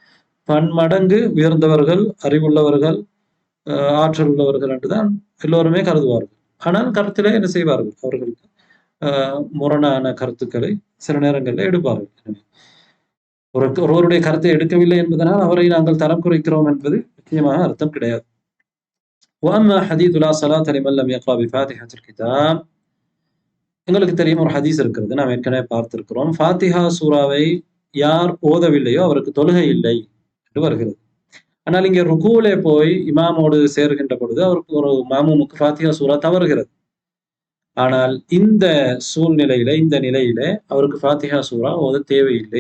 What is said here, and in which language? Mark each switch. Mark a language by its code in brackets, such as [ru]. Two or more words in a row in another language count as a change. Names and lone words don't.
[ta] அவர்கள் பன்மடங்கு உயர்ந்தவர்கள், அறிவுள்ளவர்கள், ஆற்றல் உள்ளவர்கள் என்றுதான் எல்லோருமே கருதுவார்கள். ஆனால் கருத்திலே என்ன செய்வார்கள்? அவர்களுக்கு முரணான கருத்துக்களை சில நேரங்களில் எடுப்பார்கள். ஒருவருடைய கருத்தை எடுக்கவில்லை என்பதனால் அவரை நாங்கள் தரம் குறைக்கிறோம் என்பது நிச்சயமாக அர்த்தம் கிடையாது. [ar] وأما حديث لا صلاة لمن لم يقرأ بفاتحة الكتاب, [ta] எங்களுக்கு தெரியும் ஒரு ஹதீஸ் இருக்கிறது, நாம் ஏற்கனவே பார்த்திருக்கிறோம். ஃபாத்திஹா சூராவை யார் ஓதவில்லையோ அவருக்கு தொழுகை இல்லை என்று வருகிறது. ஆனால் இங்கே ருக்கூலே போய் இமாமோடு சேர்கின்ற பொழுது அவருக்கு ஒரு மாமூமுக்கு ஃபாத்திஹா சூரா தவறுகிறது. ஆனால் இந்த சூழ்நிலையில, இந்த நிலையில அவருக்கு ஃபாத்திஹா சூரா ஓத தேவையில்லை.